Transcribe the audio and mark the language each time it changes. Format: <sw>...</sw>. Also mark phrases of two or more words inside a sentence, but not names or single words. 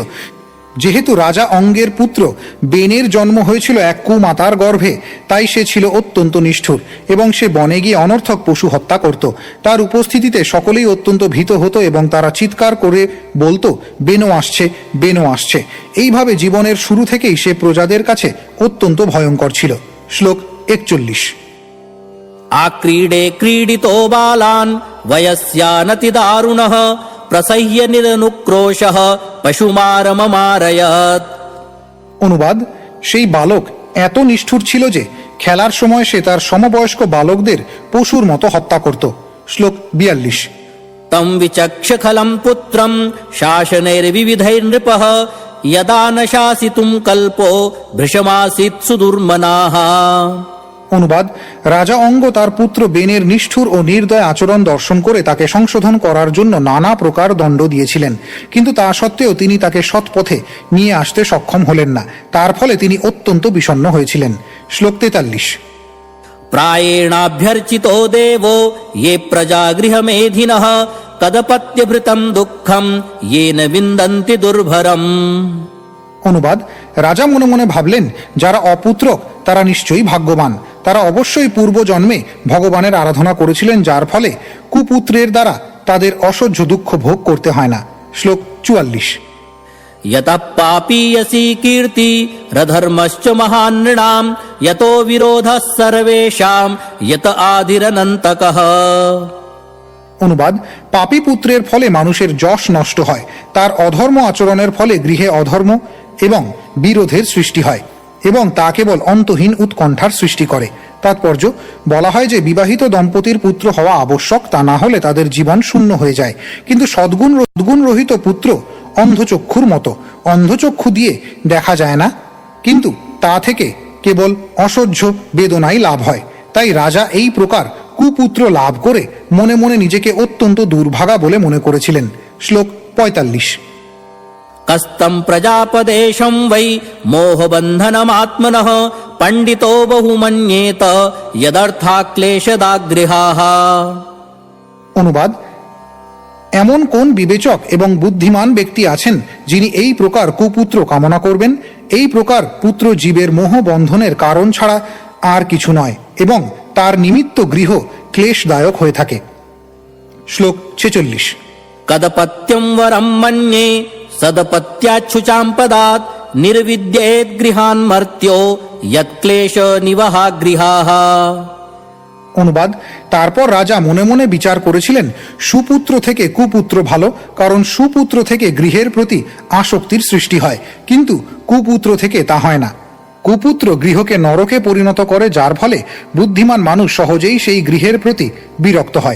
<bn>যেহেতু রাজা অঙ্গের পুত্র বেনের জন্ম হয়েছিল এক কুমাতার গর্ভে, তাই সে ছিল অত্যন্ত নিষ্ঠুর এবং সে বনে গিয়ে অনর্থক পশু হত্যা করত। তার উপস্থিতিতে সকলেই অত্যন্ত ভীত হতো এবং তারা চিৎকার করে বলতো, বেনো আসছে, বেনো আসছে। এইভাবে জীবনের শুরু থেকেই সে প্রজাদের কাছে অত্যন্ত ভয়ঙ্কর ছিল। শ্লোক 41।</bn> <sa>आक्रीडे क्रीडितो बालान् वयस्यानति दारुणः प्रसह्य निरनुक्रोशः पशुमारममारयत्।</sa> <bn>অনুবাদ: সেই বালক এত নিষ্ঠুর ছিল যে খেলার সময় সে তার সমবয়স্ক বালকদের পশুর মতো হত্যা করত। শ্লোক 42।</bn> <sa>तं विचक्ष खलं पुत्रं शासनैर्विविधैर्नृपः यदा न शासितुं कल्पो भृशमासीत् सुदुर्मनाः।</sa> <bn>অনুবাদ: রাজা অঙ্গ তার পুত্র বেনের নিষ্ঠুর ও নির্দয় আচরণ দর্শন করে তাকে সংশোধন করার জন্য নানা প্রকার দণ্ড দিয়েছিলেন, কিন্তু তা সত্ত্বেও তিনি তাকে সৎ পথে নিয়ে আসতে সক্ষম হলেন না। তার ফলে তিনি অত্যন্ত বিষণ্ণ হয়েছিলেন। শ্লোক 43।</bn> <sa>प्रायेणाभ्यर्चितो देवो ये प्रजा गृहमेधिनः कदपत्यभृतं दुःखं येन विन्दन्ति दुर्भरम्।</sa> <bn>অনুবাদ: রাজা মনে মনে ভাবলেন, যারা অপুত্রক তারা নিশ্চয়ই ভাগ্যবান। তারা অবশ্যই পূর্বজন্মে ভগবানের আরাধনা করেছিলেন, যার ফলে কুপুত্রের দ্বারা তাদের অসহ্য দুঃখ ভোগ করতে হয় না। শ্লোক 44।</bn> <sa>यतः पापीयसी कीर्ति रधर्मश्च महानृणां यतो विरोधः सर्वेषां यत आदिरनन्तकः।</sa> <bn>অনুবাদ, পাপী পুত্রের ফলে মানুষের যশ নষ্ট হয়, তার অধর্ম আচরণের ফলে গৃহে অধর্ম এবং বিরোধের সৃষ্টি হয় এবং তা কেবল অন্তহীন উৎকণ্ঠার সৃষ্টি করে। তাৎপর্য, বলা হয় যে বিবাহিত দম্পতির পুত্র হওয়া আবশ্যক, তা না হলে তাদের জীবন শূন্য হয়ে যায়। কিন্তু সদ্গুণ রহিত পুত্র অন্ধচক্ষুর মতো, অন্ধচক্ষু দিয়ে দেখা যায় না, কিন্তু তা থেকে কেবল অসহ্য বেদনাই লাভ হয়। তাই রাজা এই প্রকার কুপুত্র লাভ করে মনে মনে নিজেকে অত্যন্ত দুর্ভাগা বলে মনে করেছিলেন। শ্লোক 45।</bn> <sa>कस्तं प्रजापदेशं वै मोहबन्धनमात्मनः पण्डितो बहुमन्येत यदर्थाक्लेशदागृहाः।</sa> <bn>অনুবাদ, এমন কোন বিবেচক এবং বুদ্ধিমান ব্যক্তি আছেন যিনি এই প্রকার কুপুত্র কামনা করবেন? এই প্রকার পুত্র জীবের মোহ বন্ধনের কারণ ছাড়া আর কিছু নয় এবং তার নিমিত্ত গৃহ ক্লেশদায়ক হয়ে থাকে। শ্লোক 46।</bn> <sa>कदपत्यं वरं मन्ये सदपत्याच्छुचां पदात् निर्विद्येत् गृहान् मर्त्यो यत्क्लेश निवहा गृहाः।</sa> <bn>অনুবাদ, তারপর রাজা মনে মনে বিচার করেছিলেন সুপুত্র থেকে কুপুত্র ভালো, কারণ সুপুত্র থেকে গৃহের প্রতি আসক্তির সৃষ্টি হয়, কিন্তু কুপুত্র থেকে তা হয় না। কুপুত্র গৃহকে নরকে পরিণত করে, যার ফলে বুদ্ধিমান মানুষ সহজেই সেই গৃহের প্রতি বিরক্ত হয়।</bn>